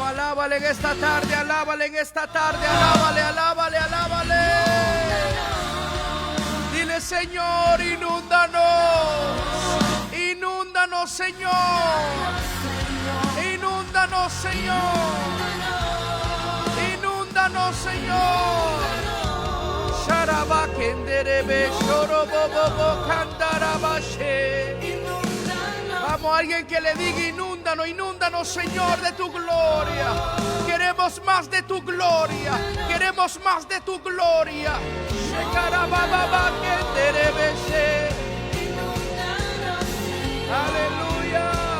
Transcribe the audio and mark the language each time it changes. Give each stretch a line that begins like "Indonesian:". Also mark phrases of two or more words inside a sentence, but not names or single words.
Spanish: Alábale en esta tarde, alábale en esta tarde, alábale, alábale, alábale. Dile, Señor, inúndanos, inúndanos, Señor, inúndanos, Señor, inúndanos, Señor. Sharabakenderebe, shorobobobo, kandarabashe. Vamos, alguien que le diga, inúndanos, inúndanos, Señor, de tu gloria. Queremos más de tu gloria. Queremos más de tu gloria. Aleluya.